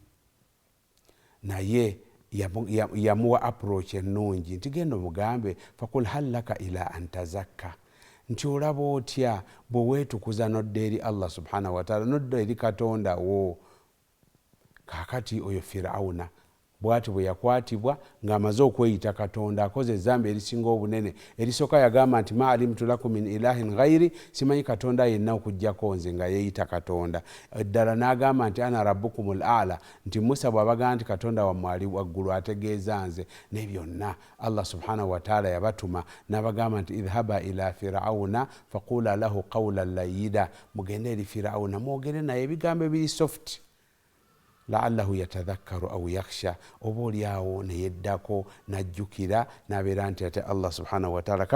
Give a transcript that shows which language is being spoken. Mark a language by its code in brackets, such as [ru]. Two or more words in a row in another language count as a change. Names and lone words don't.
[lg] naye yamuwa approach ennungi nti genda omugambe [ar] fakul hal laka ila antazakka, [lg] nti olaba otya bwe weetukuza nodda eri [ar] Allah subhanahu wa ta'ala, [lg] nodda eri Katonda wo. Kakati oyo Firawuna bwati bwe yakwatibwa ng'amaze okweyita Katonda, akoze ezzambi erisinga obunene. Erisooka yagamba nti [ar] ma alimtu lakum min ilahin ghairi, [lg] simanyi Katonda yenna okujjako nze, nga yeeyita Katonda. Eddala n'agamba nti [ar] ana rabbukumul a'la, [lg] nti Musa bw'abaga nti Katonda wammwe ali waggulu ategeeza nze. Ne byonna [ar] Allah subhanahu wa ta'ala [lg] yabatuma n'abagamba nti [ar] idhhaba ila Firawuna faqula lahu qawlan layyida, [lg] mugende eri Firawuna mwogere naye ebigambo ebiri soft, [ar] la'allahu yatadhakkaru aw yakhsha, [lg] oba oliawo neyeddako najjukira n'abeera nti ate [ar] Allah subhanahu wa ta'ala.